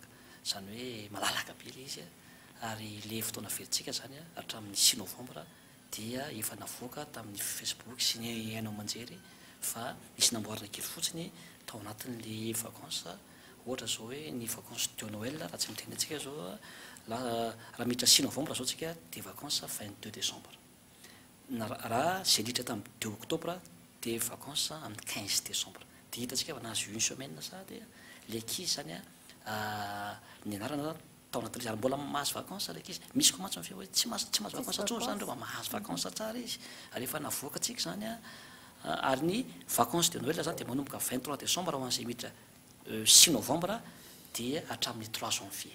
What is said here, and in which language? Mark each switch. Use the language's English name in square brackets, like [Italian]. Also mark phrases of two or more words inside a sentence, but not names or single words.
[Malagasy] Zany hoe malalaka be ilay izy ary le fotoana velontsika zany hatramin'ny 6 Novambra dia efa navoaka tamin'ny Facebook sy ny hainao manjery fa misy namboarina kely fotsiny tao anatin'le vacances ohatra zao hoe ny [French] vacances de Noël [Malagasy] raha tsy miteny antsika zao raha miditra 6 Novambra zao tsika dia vacances 22 décembre. Raha zay liditra tamin'ny 2 Oktobra dia vacances amin'ny 15 décembre. Dia hitantsika fa nahazo [French] une semaine [Malagasy] sa dia le ankizy zany ny anarana tao anatin'izay mbola mahazo vacances le ankizy. Misy koa mantsy hoe tsy mahazo vacances atsony zany reo mahazo vacances tsara izy. Ary efa navoaka tsika zany ary ny [French] vacances de Noël [Malagasy] zany dia manomboka 23 décembre ho an'izay miditra 6 Novambra dia hatramin'ny 3 janvier.